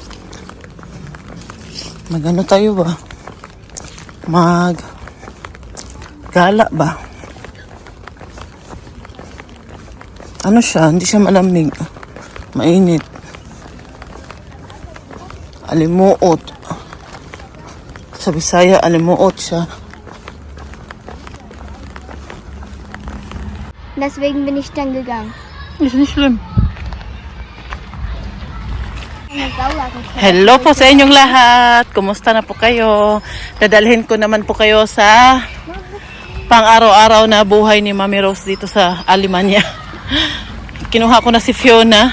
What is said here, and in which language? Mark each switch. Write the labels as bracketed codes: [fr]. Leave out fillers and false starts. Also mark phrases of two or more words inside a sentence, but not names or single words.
[tl] Magano tayo ba? Gala ba? Ano siya? Hindi siya malamig. Mainit. Alimuot. Sa Bisaya, alimuot siya. [de] Deswegen bin ich dann gegangen. Ist nicht schlimm. [tl] Hello po sa inyong lahat. Kumusta na po kayo? Dadalhin ko naman po kayo sa pang-araw-araw na buhay ni Mami Rose dito sa Alemania. Kinuha ko na si Fiona.